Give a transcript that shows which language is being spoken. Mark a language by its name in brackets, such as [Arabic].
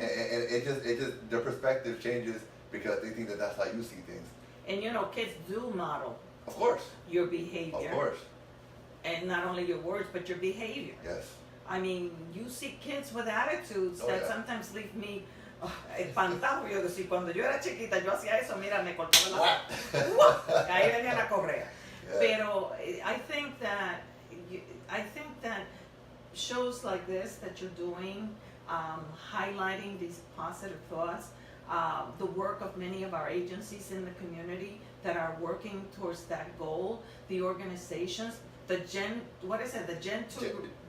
[English] and it just their perspective changes because they think that that's how you see things. And you know, kids do model Of course. your behavior. Of course. And not only your words, but your behavior. Yes. I mean, you see kids with attitudes Oh, that yeah. sometimes leave me espantado. [Spanish] Yo decía, cuando yo era chiquita, yo hacía eso, mira, me cortaba la ¡Guau! Ahí venía la correa. Yeah. [English] Pero I think that shows like this that you're doing, highlighting these positive thoughts, the work of many of our agencies in the community that are working towards that goal, the organizations, the Gen 2,